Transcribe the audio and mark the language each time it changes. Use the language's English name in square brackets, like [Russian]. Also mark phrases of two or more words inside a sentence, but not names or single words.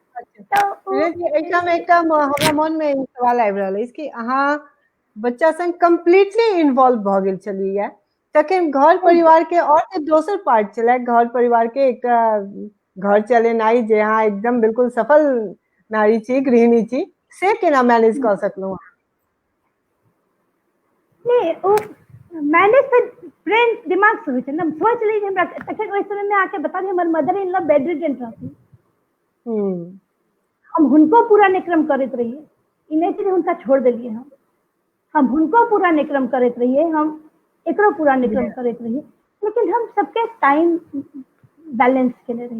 [Maithili] एकटा हमरा मन में सवाल आबि रहल अछि कि अहाँ बच्चा संग [English] completely involve [Maithili] भऽ गेल छलियै, तखन घर परिवार के और जे दोसर पार्ट छलै, घर परिवार के एकटा घर चलेनाइ, जे अहाँ एकदम बिल्कुल सफल नारी छी, गृहिणी छी, से केना मैनेज कऽ सकलहुँ? नहीं ओ मैनेज तऽ ब्रेन दिमाग से होइ छै ना। सोच ली हमरा तखन ओहि समय में आके बता दी, हमर [English] mother in law bed ridden [Maithili] रहथिन। हम हुनको पूरा निक्रम करैत रहिए, ई नहीं छै जे हुनका छोड़ देलिए हम हुनको पूरा निक्रम करैत रहिए, हम एकरो पूरा निक्रम करैत रहिए। लेकिन हम सबके [English] time balance [Maithili] केने रहिए।